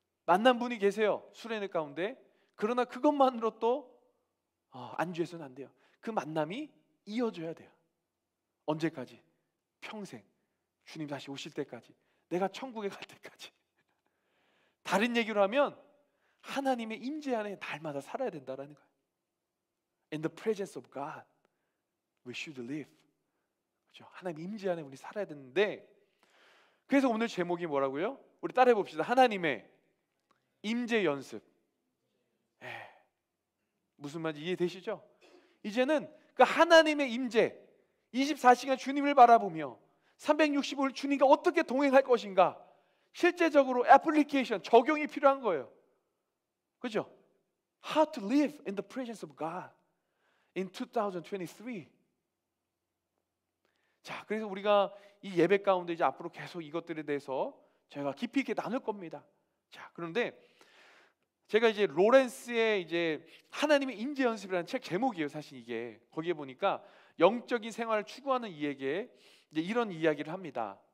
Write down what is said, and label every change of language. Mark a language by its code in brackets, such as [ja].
[ko] 만난 분이 계세요, 수련회 가운데. 그러나 그것만으로 또 안주해서는 안 돼요. 그 만남이 이어져야 돼요. 언제까지? 평생. 주님 다시 오실 때까지, 내가 천국에 갈 때까지. 다른 얘기로 하면 하나님의 임재 안에 날마다 살아야 된다라는 거예요. [en] In the presence of God, we should live. [ko] 그렇죠? 하나님 임재 안에 우리 살아야 되는데, 그래서 오늘 제목이 뭐라고요? 우리 따라해 봅시다. 하나님의 임재 연습. 무슨 말인지 이해되시죠? 이제는 그 하나님의 임재, 24시간 주님을 바라보며 365일 주님과 어떻게 동행할 것인가, 실제적으로 애플리케이션, 적용이 필요한 거예요. 그죠? [en] How to live in the presence of God in 2023. [ko] 자, 그래서 우리가 이 예배 가운데 이제 앞으로 계속 이것들에 대해서 제가 깊이 있게 나눌 겁니다. 자, 그런데 제가 이제 로렌스의 이제 하나님의 임재 연습이라는 책 제목이에요. 사실 이게 거기에 보니까 영적인 생활을 추구하는 이에게 이제 이런 이야기를 합니다.